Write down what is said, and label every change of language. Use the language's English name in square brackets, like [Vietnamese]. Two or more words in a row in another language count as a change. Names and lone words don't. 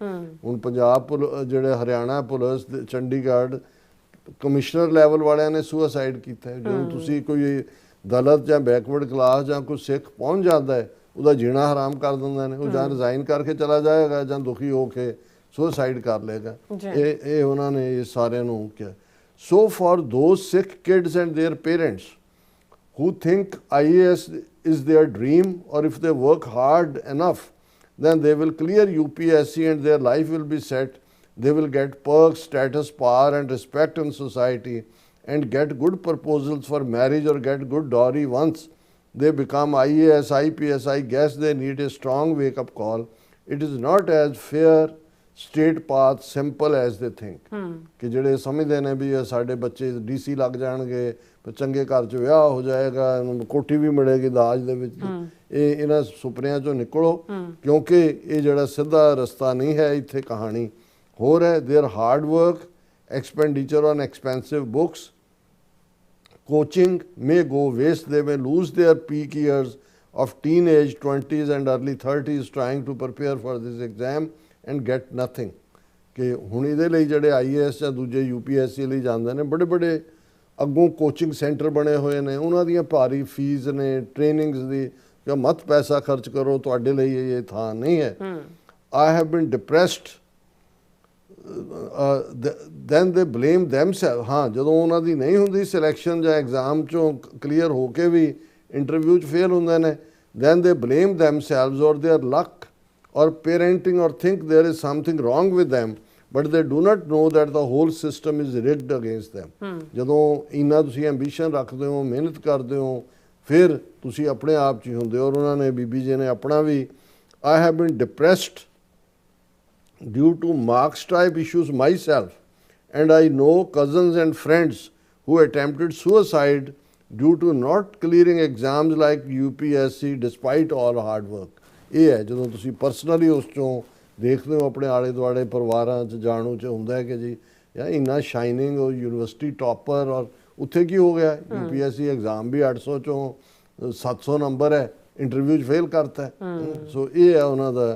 [Punjabi] ਹੁਣ ਪੰਜਾਬ ਜਿਹੜੇ ਹਰਿਆਣਾ ਪੁਲਿਸ ਚੰਡੀਗੜ੍ਹ [English] commissioner level [Punjabi] ਵਾਲਿਆਂ ਨੇ ਸੁਸਾਈਡ ਕੀਤਾ ਹੈ। ਜਦੋਂ ਤੁਸੀਂ ਕੋਈ ਦਲਿਤ ਜਾਂ [English] backward class [Punjabi] ਜਾਂ ਕੋਈ ਸਿੱਖ ਪਹੁੰਚ ਜਾਂਦਾ ਹੈ ਉਹਦਾ ਜੀਣਾ ਹਰਾਮ ਕਰ ਦਿੰਦੇ ਨੇ, ਉਹ ਜਾਂ ਰਿਜ਼ਾਈਨ ਕਰਕੇ ਚਲਾ ਜਾਏਗਾ ਜਾਂ ਦੁਖੀ ਹੋ ਕੇ ਸੁਸਾਈਡ ਕਰ ਲਏਗਾ। ਇਹ ਉਹਨਾਂ ਨੇ ਇਹ ਸਾਰਿਆਂ ਨੂੰ ਕਿਹਾ। [English] so for those Sikh kids and their parents who think IAS is their dream, or if they work hard enough then they will clear UPSC and their life will be set. They will get perks, status, power and respect in society and get good proposals for marriage or get good dowry once they become IAS, IPS. I guess they need a strong wake-up call. It is not as fair straight path simple as they think. [Punjabi] ਕਿ ਜਿਹੜੇ ਸਮਝਦੇ ਨੇ ਵੀ ਸਾਡੇ ਬੱਚੇ DC ਲੱਗ ਜਾਣਗੇ, ਚੰਗੇ ਘਰ 'ਚ ਵਿਆਹ ਹੋ ਜਾਏਗਾ, ਕੋਠੀ ਵੀ ਮਿਲੇਗੀ ਦਾਜ ਦੇ ਵਿੱਚ, ਇਹ ਇਹਨਾਂ ਸੁਪਨਿਆਂ 'ਚੋਂ ਨਿਕਲੋ ਕਿਉਂਕਿ ਇਹ ਜਿਹੜਾ ਸਿੱਧਾ ਰਸਤਾ ਨਹੀਂ ਹੈ। ਇੱਥੇ ਕਹਾਣੀ ਹੋਰ ਹੈ। [English] Their hard work, expenditure on expensive books, coaching may go waste. They may lose their peak years of teenage 20s and early 30s trying to prepare for this exam and get nothing. [Punjabi] ਕਿ ਹੁਣ ਇਹਦੇ ਲਈ ਜਿਹੜੇ IAS ਜਾਂ ਦੂਜੇ UPSC ਲਈ ਜਾਂਦੇ ਨੇ, ਬੜੇ ਬੜੇ ਅੱਗੋਂ [English] coaching center [Punjabi] ਬਣੇ ਹੋਏ ਨੇ, ਉਹਨਾਂ ਦੀਆਂ ਭਾਰੀ ਫੀਸ ਨੇ, ਟ੍ਰੇਨਿੰਗਸ ਦੀ, ਕਿ ਮਤ ਪੈਸਾ ਖਰਚ ਕਰੋ, ਤੁਹਾਡੇ ਲਈ ਇਹ ਥਾਂ ਨਹੀਂ ਹੈ। [English] I have been depressed. Then they blame themselves. [Punjabi] ਹਾਂ, ਜਦੋਂ ਉਹਨਾਂ ਦੀ ਨਹੀਂ ਹੁੰਦੀ ਸਿਲੈਕਸ਼ਨ ਜਾਂ ਐਗਜ਼ਾਮ 'ਚੋਂ ਕਲੀਅਰ ਹੋ ਕੇ ਵੀ ਇੰਟਰਵਿਊ 'ਚ ਫੇਲ ਹੁੰਦੇ ਨੇ, [English] then they blame themselves or their luck or parenting or think there is something wrong with them, but they do not know that the whole system is rigged against them. [Punjabi] ਜਦੋਂ ਇੰਨਾ ਤੁਸੀਂ ਐਂਬੀਸ਼ਨ ਰੱਖਦੇ ਹੋ, ਮਿਹਨਤ ਕਰਦੇ ਹੋ, ਫਿਰ ਤੁਸੀਂ ਆਪਣੇ ਆਪ 'ਚ ਹੀ ਹੁੰਦੇ ਹੋ। ਔਰ ਉਹਨਾਂ ਨੇ ਬੀਬੀ ਜੀ ਨੇ ਆਪਣਾ ਵੀ [English] I have been depressed due to marks type issues myself, and I know cousins and friends who attempted suicide due to not clearing exams like UPSC despite all hard work. [Punjabi] ਇਹ ਹੈ ਜਦੋਂ ਤੁਸੀਂ ਪਰਸਨਲੀ ਉਸ ਚੋਂ ਦੇਖਦੇ ਹੋ, ਆਪਣੇ ਆਲੇ ਦੁਆਲੇ ਪਰਿਵਾਰਾਂ 'ਚ ਜਾਣੂ 'ਚ ਹੁੰਦਾ ਹੈ ਕਿ ਜੀ ਯਾਰ ਇੰਨਾ ਸ਼ਾਈਨਿੰਗ ਉਹ [English] university topper, [Punjabi] ਔਰ ਉੱਥੇ ਕੀ ਹੋ ਗਿਆ, UPSC ਐਗਜ਼ਾਮ ਵੀ 800 ਚੋਂ 700 ਨੰਬਰ ਹੈ, ਇੰਟਰਵਿਊ 'ਚ ਫੇਲ ਕਰਤਾ। ਸੋ ਇਹ ਹੈ ਉਹਨਾਂ ਦਾ।